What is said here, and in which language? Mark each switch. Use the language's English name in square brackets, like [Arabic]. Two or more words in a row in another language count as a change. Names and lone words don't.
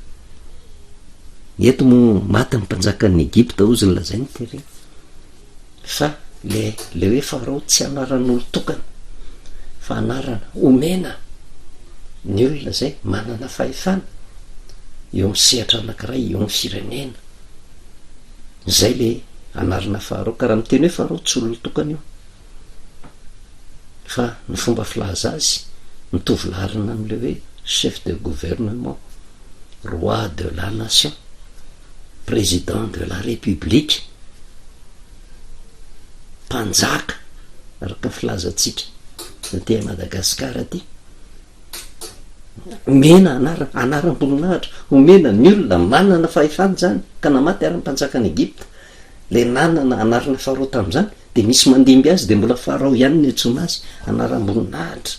[Malagasy] Eto mo maty ny mpanjakan'ny Egypta ozy ny lazainy tery fa le hoe Farao tsy anaran'olo tokana fa anarana omena ny olona zay manana fahefana eo amin'ny sehatra anankiray eo amin'ny firenena zay le anarana Farao ka raha miteny hoe Farao tsy olona tokana io fa ny fomba filaza azy mitovy larina am'le hoe [French] chef de gouvernement, roi de la nation, président de la république, [Malagasy] mpanjaka araka filazantsika natỳ Madagasikara aty omena anaram-boninahitra omena ny olona manana fahefana zany ka namaty ary mpanjakany Egypta le nanana anarana Farao tam'izany de misy mandimby azy de mbola Farao ihany ny antsoina azy anaram-boninahitra.